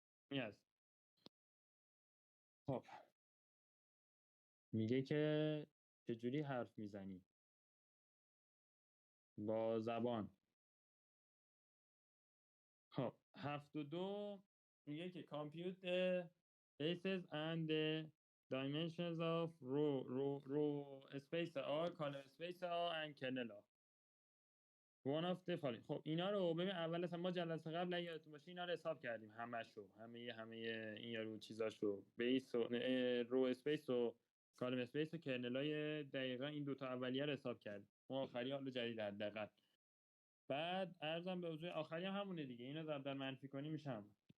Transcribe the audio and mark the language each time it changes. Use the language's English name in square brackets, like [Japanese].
[Persian] این خب میگه که چجوری حرف میزنی با زبان. خب 72 میگه که [English] compute the bases and the dimensions of row space R column space R and kernel R one of the following. [Persian] خب اینا رو ببین، اول اصلا ما جلسه قبل اگه یادتون باشه اینا رو حساب کردیم، همه این یارو چیزاشو، بیس و رو اسپیس و کالم اسپیس و کرنلای دقیقا این دوتا اولیه رو حساب کردیم. اون آخری حالا جدید حداقل. بعد ارزم به حضور آخری هم همونه دیگه، اینا ضرب در منفی کنی میشه همون.